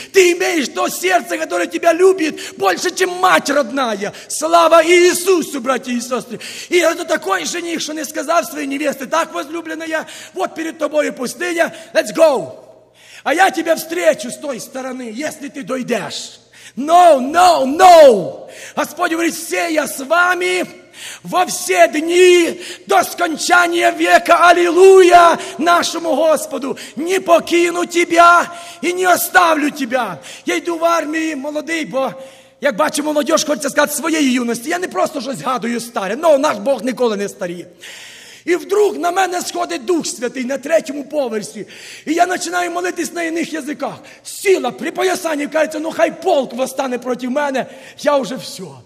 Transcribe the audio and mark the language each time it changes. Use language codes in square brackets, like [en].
[uk] Ти имеєш то серце, яке тебе любить, більше, ніж мать родная. Слава Ісусу, браті і сестри. І це такий жених, що не сказав своїй невесті, так возлюблена я, от перед тобою пустиня, [en] let's go. [uk] А я тебе встречу з тої сторони, якщо ти дойдеш. [en] No, no, no. [ru] Господь говорит, все я с вами во все дни до скончания века. Аллилуйя нашему Господу. Не покину тебя и не оставлю тебя. [uk] Я йду в армії молодий, бо... Як бачимо, молодіж хочеться сказати своєї юності. Я не просто щось згадую старе. Ну, наш Бог ніколи не старіє. І вдруг на мене сходить Дух Святий на третьому поверсі. І я починаю молитись на інших язиках. Сіла при поясанні, кажеться, ну хай полк восстане проти мене. Я вже все.